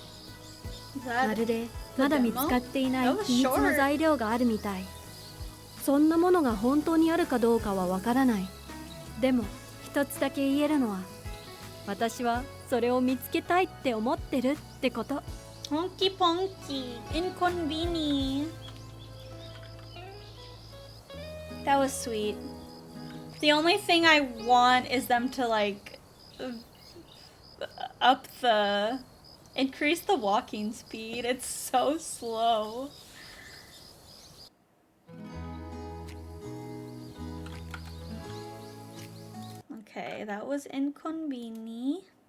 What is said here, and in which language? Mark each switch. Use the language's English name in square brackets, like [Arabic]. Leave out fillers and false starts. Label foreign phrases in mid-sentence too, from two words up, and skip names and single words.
[English] Is [Japanese] ま [English] that [Japanese] るでまだ見つかっていない [English] That was [Japanese] 秘密の [English] short. [Japanese] 材料があるみたい。そんなものが本当にあるかどうかはわからない。でも一つだけ言えるのは私はそれを見つけたいって思ってるってこと。 [English] Honky ponky. Inconveni. That was sweet. The only thing I want is them to like increase the walking speed. It's so slow. Okay, that was inconveni.